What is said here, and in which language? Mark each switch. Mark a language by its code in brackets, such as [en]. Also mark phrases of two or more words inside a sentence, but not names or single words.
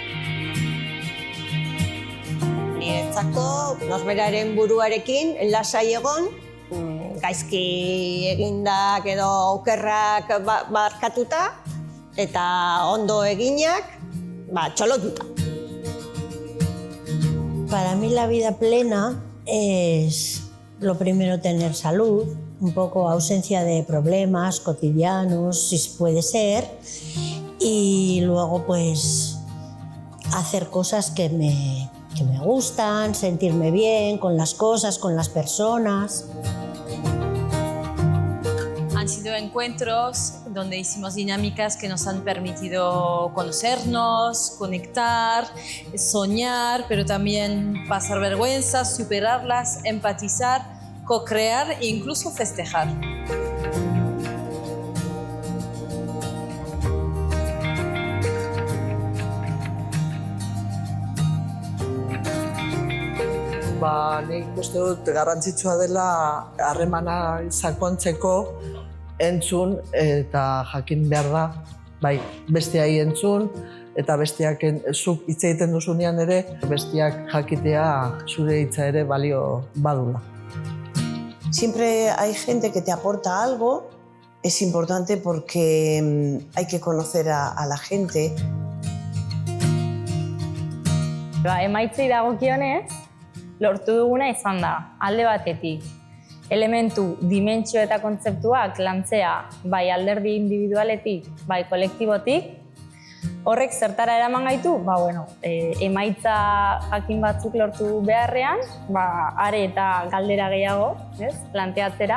[eu] Niretzako, norberaren buruarekin lasai egon, gaizki egindak edo okerrak barkatuta, eta ondo eginak, txolotuta. [es] Para mí la vida plena es lo primero tener salud, un poco ausencia de problemas cotidianos, si puede ser, y luego pues hacer cosas que me gustan, sentirme bien con las cosas, con las personas. Han sido encuentros donde hicimos dinámicas que nos han permitido conocernos, conectar, soñar, pero también pasar vergüenzas, superarlas, empatizar, co-crear e incluso festejar. [eu] Nik uste dut garrantzitsua dela harremana sakontzeko entzun eta jakin behar da, besteai entzun eta besteak zuk hitz egiten duzunean ere, besteak jakitea zure hitza ere balio badula. [es] Siempre hay gente que te aporta algo, es importante porque hay que conocer a la gente. [eu] Emaitzei dagokionez, lortu duguna izan da, alde batetik, elementu, dimentsio eta kontzeptuak lantzea bai alderdi individualetik, bai kolektibotik, horrek zertara eraman gaitu, emaitza jakin batzuk lortu beharrean, are eta galdera gehiago, planteatzera.